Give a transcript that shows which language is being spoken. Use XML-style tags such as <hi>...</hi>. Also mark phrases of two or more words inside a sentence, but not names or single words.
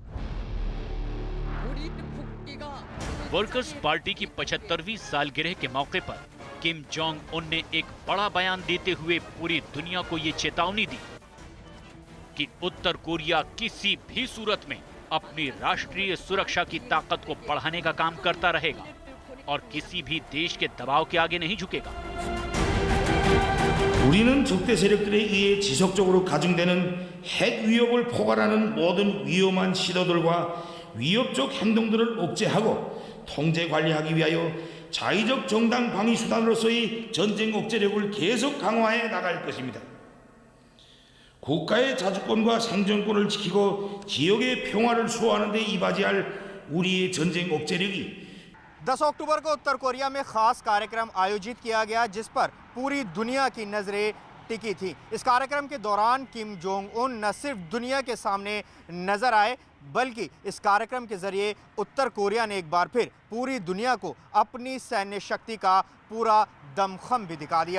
<hi>वर्कर्स पार्टी की 75वीं सालगिरह के मौके पर किम जोंग उन ने एक बड़ा बयान देते हुए पूरी दुनिया को ये चेतावनी दी कि उत्तर कोरिया किसी भी सूरत में अपनी राष्ट्रीय सुरक्षा की ताकत को बढ़ाने का काम करता रहेगा और किसी भी देश के दबाव के आगे नहीं झुकेगा।</hi> <ko>우리는 적대 세력들에 의해 지속적으로 가중되는 핵 위협을 포괄하는 모든 위험한 시도들과 위협적 행동들을 억제하고 통제 관리하기 위하여 자의적 정당 방위 수단으로서의 전쟁 억제력을 계속 강화해 나갈 것입니다. 국가의 자주권과 생존권을 지키고 지역의 평화를 수호하는 데 이바지할 우리의 전쟁 억제력이</ko> <hi>10 अक्टूबर को उत्तर कोरिया में खास कार्यक्रम आयोजित किया गया जिस पर पूरी दुनिया की नजरें टिकी थी। इस कार्यक्रम के दौरान किम जोंग उन न सिर्फ दुनिया के सामने नजर आए बल्कि इस कार्यक्रम के जरिए उत्तर कोरिया ने एक बार फिर पूरी दुनिया को अपनी सैन्य शक्ति का पूरा दमखम भी दिखा दिया।</hi>